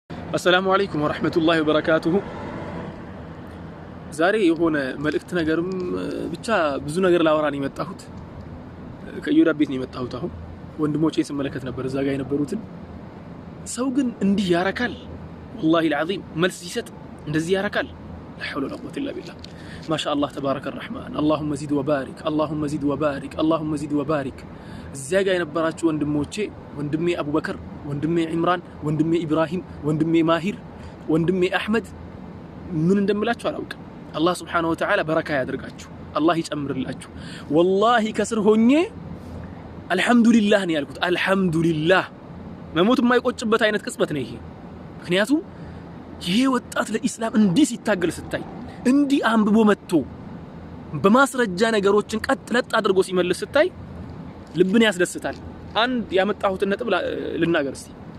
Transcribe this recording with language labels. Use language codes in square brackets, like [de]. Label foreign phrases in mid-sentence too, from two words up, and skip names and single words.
[ar] السلام عليكم ورحمة الله وبركاته. [am] ዛሬ የሆነ መልእክት ነገርም ብቻ ብዙ ነገር ላወራን የመጣሁት ከዩዳ ቤት ነው የመጣሁት። አሁን ወንድሞቼን ስመለከት ነበር እዛ ጋር የነበሩትን ሰው ግን እንዲህ ያረካል [ar] والله العظيم [am] መልስ ሲሰጥ እንደዚህ ያረካል [ar] لا حول ولا قوة إلا بالله ما شاء الله تبارك الرحمن اللهم زد وبارك اللهم زد وبارك اللهم زد [am] وبارك እዛ ጋር የነበራችሁ ወንድሞቼ ወንድሜ አቡበከር ወንድሜ ኢምራን ወንድሜ ኢብራሂም ወንድሜ ማሂር ወንድሜ አህመድ ምን እንደምላችሁ አላውቅም [ar] الله سبحانه وتعالى بركة [am] ያድርጋችሁ الله ይጨምርላችሁ والله ከስር ሆኜ [ar] الحمد لله [am] ነው ያልኩት [ar] الحمد لله [am] መሞት የማይቆጭበት አይነት ቅጽበት ነው ይሄ ምክንያቱም ይሄ ወጣት ለኢስላም እንዲህ ሲታገል ስታይ እንዲህ አንብቦ መጥቶ በማስረጃ ነገሮችን ቀጥለጥ አድርጎ ሲመልስ ስታይ ልብን ያስደስታል አንድ ያመጣሁት ነጥብ ልናገር እስቲ